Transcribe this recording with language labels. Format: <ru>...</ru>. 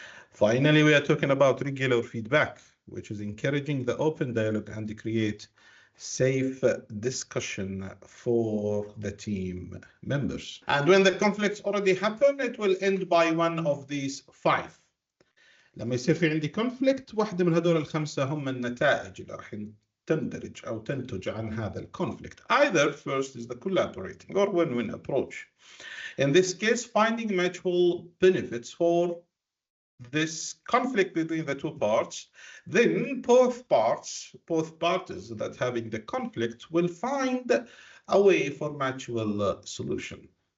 <en>Finally, we are talking about regular feedback, which is encouraging the open dialogue and create safe discussion for the team members. And when the conflicts already happen, it will end by one of these five.</en> <ar>لما يصير في عندي conflict، واحدة من هذول الخمسة هم النتائج اللي راح تندرج أو تنتج عن هذا الconflict.</ar> <en>Either first is the collaborating or win-win approach. In this case, finding mutual benefits for this conflict between the two parts, then both parties that having the conflict will find a way for mutual solution.</en>